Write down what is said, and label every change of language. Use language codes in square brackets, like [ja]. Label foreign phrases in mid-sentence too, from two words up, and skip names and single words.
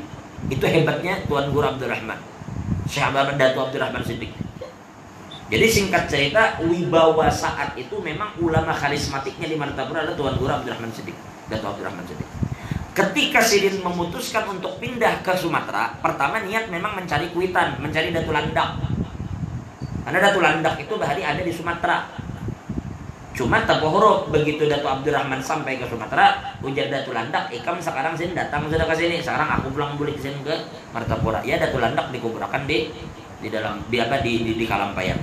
[id] Itu hebatnya Tuan Guru Abdurrahman, Sahabat Dato Abdurrahman Siddiq. Jadi singkat cerita, wibawa saat itu memang ulama karismatiknya di Martapura adalah Tuan Guru Abdurrahman Siddiq, Dato Abdurrahman Siddiq. Ketika Sidin memutuskan untuk pindah ke Sumatera, pertama niat memang mencari kuitan, mencari Datu Landak. Karena Datu Landak itu bahari ada di Sumatera. [bjn] Cuma tapohoro begitu Dato Abdurrahman sampai ke Sumatera, ujar Datu Landak, ikam sekarang sini datang sudah ke sini. [id] Sekarang aku pulang balik ke sini ke Martapura. Ya, Datu Landak dikuburkan di dalam di Kalampayan.